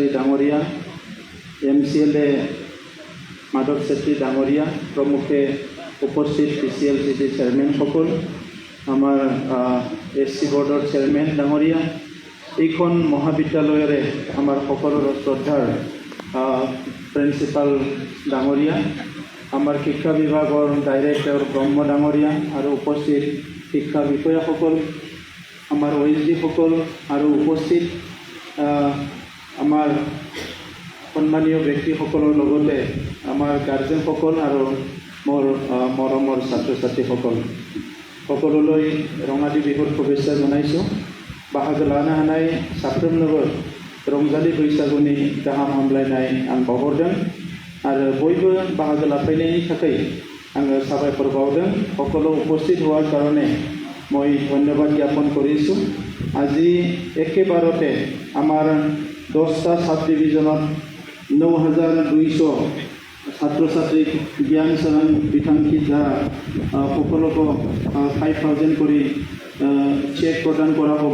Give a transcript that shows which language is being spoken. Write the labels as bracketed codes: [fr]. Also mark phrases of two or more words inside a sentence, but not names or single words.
[as] ডাঙৰীয়া, MCLA মাধৱ চেত্ৰী ডাঙৰীয়া প্ৰমুখে উপস্থিত PCLCC চেয়াৰমেনসকল, আমাৰ SC বৰ্ডৰ চেয়াৰমেন ডাঙৰীয়া, এইখন মহাবিদ্যালয়ৰে আমাৰ সকলোৰে শ্ৰদ্ধাৰ প্ৰিন্সিপাল ডাঙৰীয়া, আমাৰ শিক্ষা বিভাগৰ ডাইৰেক্টৰ ব্ৰহ্ম ডাঙৰীয়া আৰু উপস্থিত শিক্ষা বিষয়াসকল, আমাৰ OSD সকল আৰু উপস্থিত আমাৰ সন্মানীয় ব্যক্তিসকলৰ লগতে আমাৰ গাৰ্জেনসকল আৰু মোৰ মৰমৰ ছাত্ৰ ছাত্ৰীসকল সকলোলৈ ৰঙালী বিহুৰ শুভেচ্ছা জনাইছোঁ। [brx] बाहागो लानो हानाय साफ्रोमनोबो रंजालि बैसागुनि गाहाम हामलायनाय आं बावहरदों आरो बयबो बाहागो लाफैनायनि थाखाय आङो साबायखर बावदों। [as] সকলো উপস্থিত হোৱাৰ কাৰণে মই ধন্যবাদ জ্ঞাপন কৰিছোঁ। আজি একেবাৰতে আমাৰ 10টা [en] sub divisionত [as] 9200 ছাত্ৰ ছাত্ৰীক জ্ঞান চৰাং বিধানসিত দ্বাৰা সকলোকে 5000 কৰি চেক প্ৰদান কৰা হ'ব।